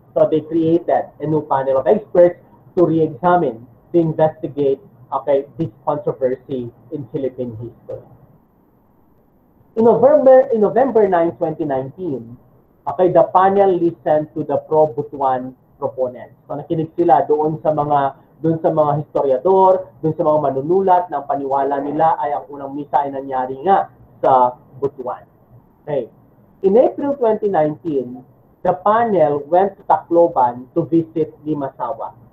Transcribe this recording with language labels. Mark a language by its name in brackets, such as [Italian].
[English] So they created a new panel of experts to re-examine, to investigate, okay, this controversy in Philippine history. In November 9, 2019, okay, the panel listened to the pro-Butuan proponents. [Filipino] So nakinig sila doon sa mga historiador, doon sa mga manunulat ng paniwala nila ay ang unang misa ay nangyari nga sa Butuan. [English] Okay. In April 2019, the panel went to Tacloban to visit Limasawa.